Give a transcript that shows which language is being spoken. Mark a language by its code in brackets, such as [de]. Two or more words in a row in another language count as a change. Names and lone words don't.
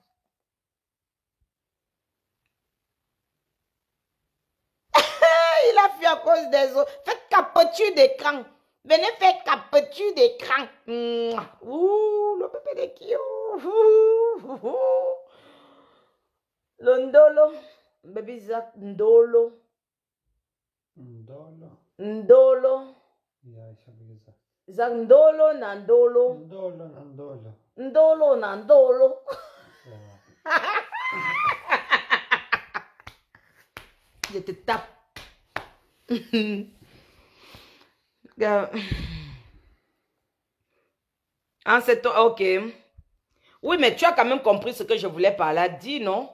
[fr] Il a fait à cause des autres. Faites capture d'écran. Venez faire capture d'écran. Ouh, le bébé de Kyo. Le ndolo. [ln] Baby Zach, ndolo. Ndolo. Zach, ndolo na ndolo. Ndolo na ndolo. [fr] Je te tape. Ah, c'est toi, ok. Oui, mais tu as quand même compris ce que je voulais par là dire, non?